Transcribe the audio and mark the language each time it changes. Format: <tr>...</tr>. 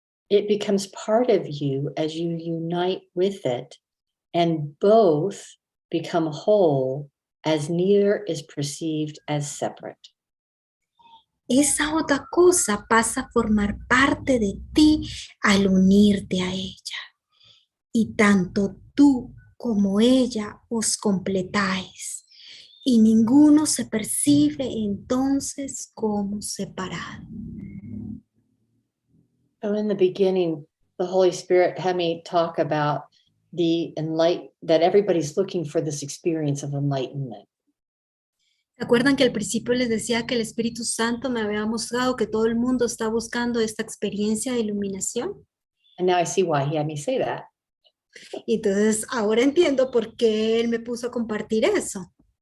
<en>It becomes part of you as you unite with it, and both become whole as neither is perceived as separate.</en> <es>Esa otra cosa pasa a formar parte de ti al unirte a ella. Y tanto tú como ella os completáis. Y ninguno se percibe entonces como separado.</es> <en>So in the beginning, the Holy Spirit had me talk about that everybody's looking for this experience of enlightenment.</en> <es>¿Se acuerdan que al principio les decía que el Espíritu Santo me había mostrado que todo el mundo está buscando esta experiencia de iluminación?</es> <en>And now I see why he had me say that.</en> <es>Y entonces ahora entiendo por qué él me puso a compartir eso.</es>